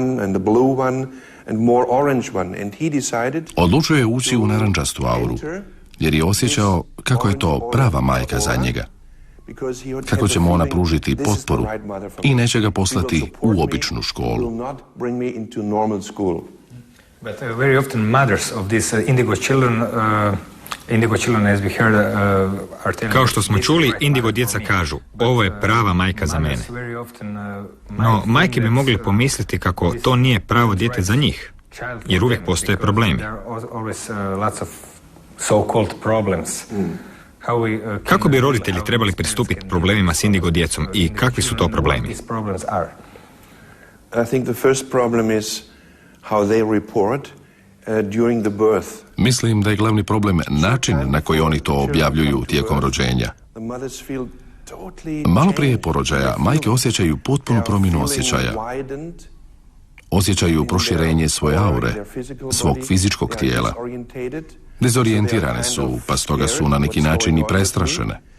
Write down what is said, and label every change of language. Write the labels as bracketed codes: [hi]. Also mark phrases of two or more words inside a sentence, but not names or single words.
[hr] Odlučio je ući u narančastu auru jer je osjećao kako je to prava majka za njega, kako će mu ona pružiti potporu i neće ga poslati u običnu školu. [en] But very often mothers of these indigo children, as we heard, are telling... [hr] Kao što smo čuli, indigo djeca kažu, ovo je prava majka za mene. No, majke bi mogle pomisliti kako to nije pravo dijete za njih, jer uvijek postoje problemi. Kako bi roditelji trebali pristupiti problemima s indigo djecom i kakvi su to problemi? [en] I think the first problem is how they report during the birth. [hr] Mislim da je glavni problem način na koji oni to objavljuju tijekom rođenja. Malo prije porođaja majke osjećaju potpunu promjenu osjećaja. Osjećaju proširenje svoje aure, svog fizičkog tijela. Dezorijentirane su, pa stoga su na neki način i prestrašene.